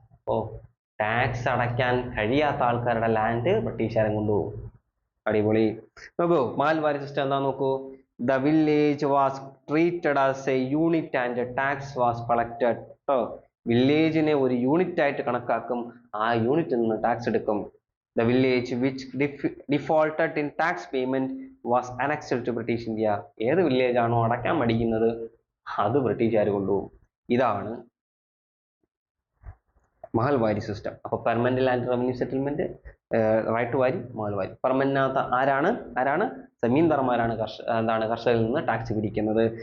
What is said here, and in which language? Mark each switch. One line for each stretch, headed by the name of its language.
Malayalam: അപ്പോൾ ടാക്സ് അടയ്ക്കാൻ കഴിയാത്ത ആൾക്കാരുടെ ലാൻഡ് ബ്രിട്ടീഷുകാരൻ കൊണ്ടുപോകും. അടിപൊളി. നോക്കൂ, മഹൽവാരി സിസ്റ്റം എന്താ നോക്കൂ.
English: The village was treated as a unit and tax was collected.
Malayalam: വില്ലേജിനെ ഒരു യൂണിറ്റ് ആയിട്ട് കണക്കാക്കും, ആ യൂണിറ്റിൽ നിന്ന് ടാക്സ് എടുക്കും.
English: The village which defaulted in tax payment was annexed to British India.
Malayalam: ഏത് വില്ലേജ് ആണോ അടയ്ക്കാൻ മടിക്കുന്നത് അത് ബ്രിട്ടീഷുകാർ കൊണ്ടുപോകും. ഇതാണ് മഹൽവാരി സിസ്റ്റം. അപ്പോൾ permanent land revenue settlement, right to വാരി, മഹൽവാരി. പെർമനന്റിനകത്ത് ആരാണ്? സെമീന്ദാർമാരാണ് കർഷകരിൽ നിന്ന് ടാക്സ് പിരിക്കുന്നത്.